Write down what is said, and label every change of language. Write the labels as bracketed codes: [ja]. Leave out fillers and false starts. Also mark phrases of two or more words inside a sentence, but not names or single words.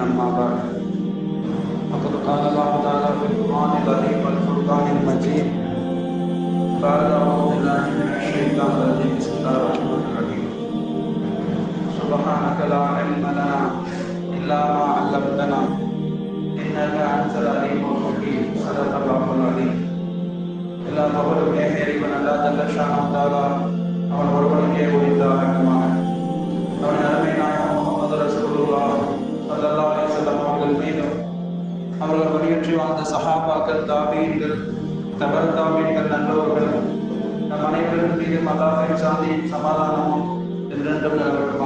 [ar] أما بعد، فقد قال الله تعالى في القرآن العظيم والفرقان المجيد بعد أعوذ بالله من الشيطان الرجيم. بسم الله الرحمن الرحيم. سبحانك لا علم لنا إلا ما علمتنا إنك أنت العليم الحكيم. صدق الله العظيم. [ta] எல்லா மகளும் இறைவன் அல்லாஹ் [ar] جل شأنه تعالى [ta] அவன் ஒருவனுக்கே உரித்தாகட்டுமாக. அவன் அருமை நாயகம் முஹம்மது [ar] رسول الله صلى الله عليه وسلم [ta] அவர்கள் மீதும் அவர்கள் வழியற்றி வாழ்ந்த சஹாபாக்கள், தாபீன்கள், தபர் தாபீன்கள், நல்லோர்கள் நம் அனைவரின் மீதும் அல்லாஹ்வின் சாந்தியும் சமாதானமும் என்றென்றும் நிலவட்டுமாக.